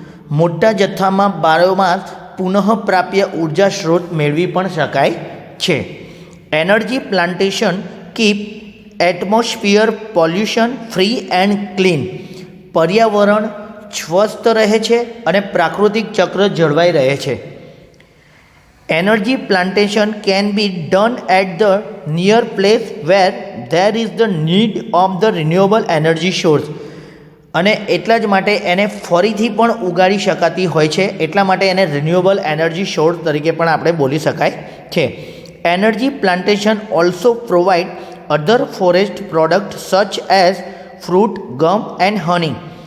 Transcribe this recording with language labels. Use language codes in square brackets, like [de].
[gu] મોટા જથ્થામાં બાયોમાસ પુનઃપ્રાપ્ય ઉર્જા સ્ત્રોત મેળવી પણ શકાય છે. [en] Energy plantation keep atmosphere pollution free and clean. [gu] પર્યાવરણ સ્વસ્થ રહે છે અને પ્રાકૃતિક ચક્ર જળવાઈ રહે છે. [en] Energy plantation can be done at the near place where there is the need of the renewable energy source. [gu] અને એટલા જ માટે એને ફરીથી પણ ઉગાડી શકાતી હોય છે, એટલા માટે એને રિન્યુએબલ એનર્જી સોર્સ તરીકે પણ આપણે બોલી શકાય છે. [en] Energy plantation also provide other forest product such as fruit, gum and honey.